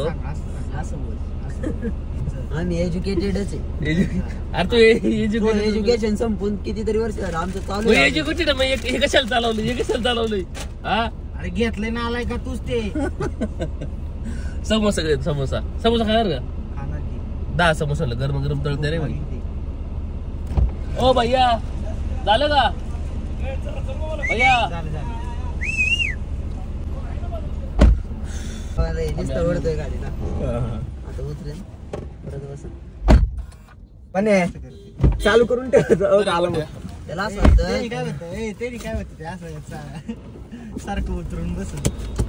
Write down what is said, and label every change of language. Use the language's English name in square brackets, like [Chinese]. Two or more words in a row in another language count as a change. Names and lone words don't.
[Marathi] असं बोल आम्ही एज्युकेटेडच आहे अरे तू एज्युकेशन संपून कितीतरी वर्ष झालं आमचं चालू आहे एज्युकेटेड मग हे कशाला चालवलंय हा अरे घेतलंय ना आलाय का तूच ते समोसा खाणार का खाणार की 10 समोसा गरम तळते रे भाई ओ भैया झालं का भैया अरे नुसतं ओढतोय गाडीला आता उतरेल परत बस पण चालू करून ठेवायचं त्याला असं वाटतं काय होतं ते असं सारखं उतरून बस